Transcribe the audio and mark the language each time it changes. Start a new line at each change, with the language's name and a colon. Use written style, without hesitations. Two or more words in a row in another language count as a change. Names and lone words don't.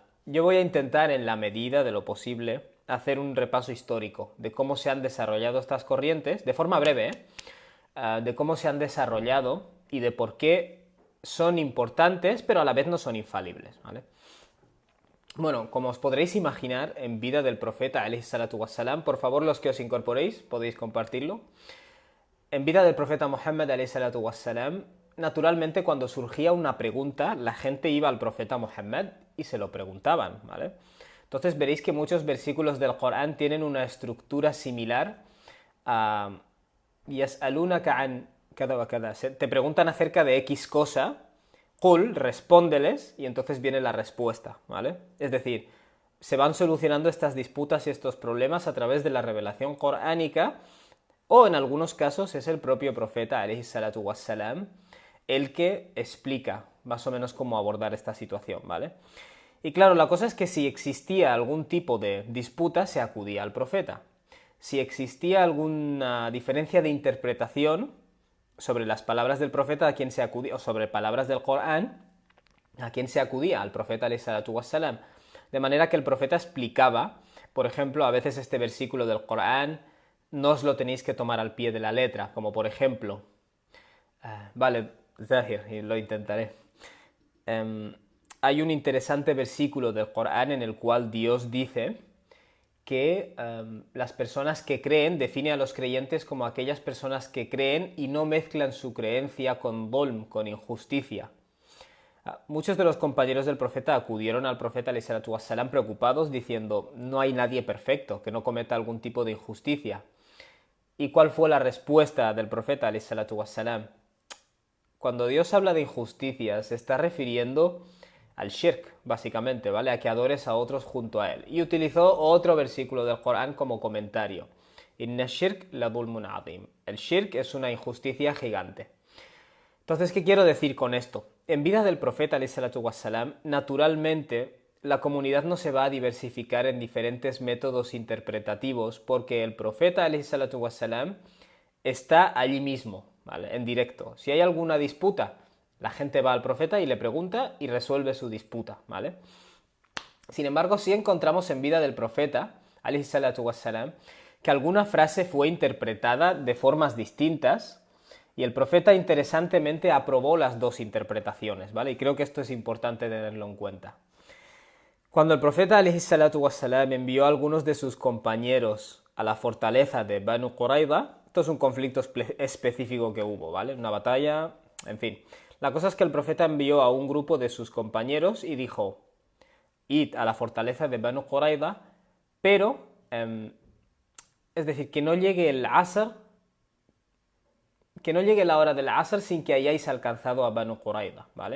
Spanish: Yo voy a intentar, en la medida de lo posible, hacer un repaso histórico de cómo se han desarrollado estas corrientes, de forma breve, de cómo se han desarrollado y de por qué son importantes, pero a la vez no son infalibles, ¿vale? Bueno, como os podréis imaginar, en vida del profeta,
Arabic: عليه الصلاة والسلام,
Spanish: por favor, los que os incorporéis, podéis compartirlo. En vida del profeta Muhammad,
Arabic: عليه الصلاة والسلام,
Spanish: naturalmente cuando surgía una pregunta, la gente iba al profeta Muhammad y se lo preguntaban, ¿vale? Entonces veréis que muchos versículos del Corán tienen una estructura similar
Arabic: يسألونك عن كذا وكذا.
Spanish: Te preguntan acerca de X cosa, qul, respóndeles, y entonces viene la respuesta, ¿vale? Es decir, se van solucionando estas disputas y estos problemas a través de la revelación coránica, o en algunos casos es el propio profeta,
Arabic: عليه الصلاة والسلام,
Spanish: el que explica más o menos cómo abordar esta situación, ¿vale? Y claro, la cosa es que si existía algún tipo de disputa, se acudía al profeta. Si existía alguna diferencia de interpretación sobre las palabras del profeta, ¿a quién se acudía? O sobre palabras del Corán, ¿a quién se acudía? Al profeta
Arabic: عليه الصلاة والسلام.
Spanish: De manera que el profeta explicaba, por ejemplo, a veces este versículo del Corán no os lo tenéis que tomar al pie de la letra, como por ejemplo, vale, Zahir, y lo intentaré. Hay un interesante versículo del Corán en el cual Dios dice que las personas que creen, define a los creyentes como aquellas personas que creen y no mezclan su creencia con dolm, con injusticia. Muchos de los compañeros del profeta acudieron al profeta
Arabic: عليه الصلاة والسلام
Spanish: preocupados diciendo no hay nadie perfecto que no cometa algún tipo de injusticia. ¿Y cuál fue la respuesta del profeta
Arabic: عليه الصلاة والسلام?
Spanish: Cuando Dios habla de injusticia se está refiriendo al shirk, básicamente, ¿vale? A que adores a otros junto a él. Y utilizó otro versículo del Corán como comentario.
Arabic: إن الشرك لظلم عظيم.
Spanish: El shirk es una injusticia gigante. Entonces, ¿qué quiero decir con esto? En vida del profeta
Arabic: عليه الصلاة والسلام,
Spanish: naturalmente la comunidad no se va a diversificar en diferentes métodos interpretativos porque el profeta
Arabic: عليه الصلاة والسلام
Spanish: está allí mismo, ¿vale? En directo. Si hay alguna disputa, la gente va al profeta y le pregunta y resuelve su disputa, ¿vale? Sin embargo, sí encontramos en vida del profeta
Arabic: عليه الصلاة والسلام
Spanish: que alguna frase fue interpretada de formas distintas y el profeta interesantemente aprobó las dos interpretaciones, ¿vale? Y creo que esto es importante tenerlo en cuenta. Cuando el profeta
Arabic: عليه الصلاة والسلام
Spanish: envió a algunos de sus compañeros a la fortaleza de Banu Qurayza, esto es un conflicto específico que hubo, ¿vale? Una batalla, en fin. La cosa es que el profeta envió a un grupo de sus compañeros y dijo, id a la fortaleza de Banu Qurayza, pero, es decir, que no llegue el Asr, que no llegue la hora del Asr sin que hayáis alcanzado a Banu Qurayza, ¿vale?